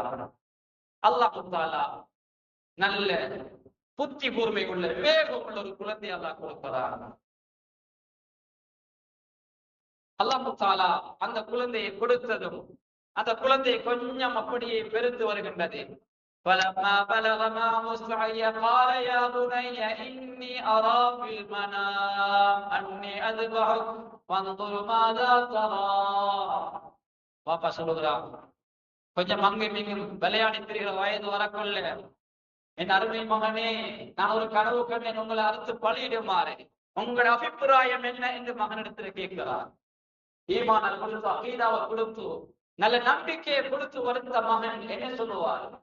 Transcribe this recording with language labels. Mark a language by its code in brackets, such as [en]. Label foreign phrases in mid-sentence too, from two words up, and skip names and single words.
[ta] அல்லாஹ் தஆலா நல்ல புத்தி கூர்மை உள்ள விவேகம் உள்ள ஒரு குழந்தை அல்லாஹ் கொடுக்கிறார். அல்லாஹ் தஆலா அந்த குழந்தையை கொடுத்ததும் அந்த குழந்தை கொஞ்சம் அப்படியே பெருத்து வருகின்றது. [ar] فَلَمَّا بَلَغَ مَعَهُ السَّعْيَ قَالَ يَا بُنَيَّ إِنِّي أَرَىٰ فِي الْمَنَامِ أَنِّي أَذْبَحُكَ فَانظُرْ مَاذَا تَرَىٰ. [ta] வாப்பா சொல்லுகிறான், கொஞ்சம் அங்கும் இங்கும் விளையாடி திரிகிற வயது வரக்குள்ள, என் அருமை மகனே, நான் ஒரு கனவு கண்டேன், உங்களை அறுத்து பலியிடுமாறு. உங்களோட அபிப்பிராயம் என்ன என்று மகனிடத்தில் கேட்கிறார். ஈமானை கொடுத்து, அகீதாவை கொடுத்து, நல்ல நம்பிக்கையை கொடுத்து வளர்த்த மகன் என்ன சொல்லுவார்?